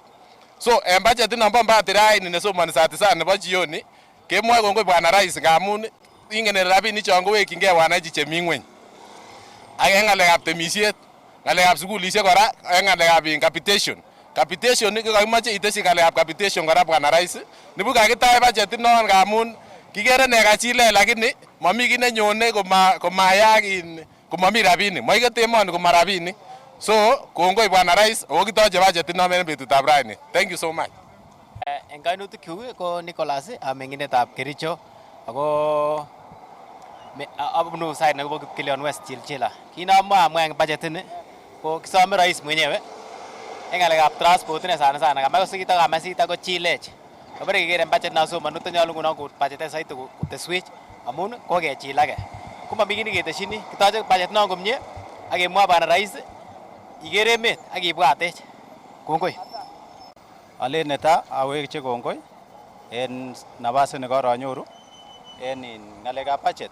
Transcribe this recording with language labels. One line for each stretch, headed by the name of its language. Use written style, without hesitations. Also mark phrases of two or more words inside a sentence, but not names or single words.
Kalenjin: So en budget nombo Mbadi raini nesomani saa 9 nebo jioni kemwoe kongoi
Swahili: bwana rais
Kalenjin: ngamun ingen rabinik chon kowekyingei wananchi chemi ngweny. Ak en ng'alekab temisiet, ng'alekab sukulisiek kora, en ng'alekab capitation. Capitation ko kakimoche itesyi ng'alekab capitation kora
Swahili: bwana rais.
Kalenjin: Nibu kakitach budget inon ngamun kikere ne kachilech lakini mami kit nenyone komayak komami rabinik. Moikete emoni koma rabinik. So kongoi
Swahili: bwana rais
Kalenjin: ako kitoche budget inon en betutab raini.
English: Thank you so much.
Kalenjin: En kainutik kyuk ko Nicholas meng'indetab Kericho ako abunu side nebo Kipkelion West Chilchila. Kinamwa en budget ini ko kisome
Swahili: rais mwenyewe
Kalenjin: en ng'alekab transport ine
Swahili: sana kama
Kalenjin: kamasita ko chilech. Kabare kekere en budget nasomanu tonyolu ngunon ko budget saiti koteswech amun kokechilake. Komami kit neketesyini kitoche budget non komie ak kemwa
Swahili: bwana rais
Kalenjin: ikere emet ak ibwatech. Kongoi. Alen netai awekche kongoi en nafasi nekaranyoru en ng'alekab budget.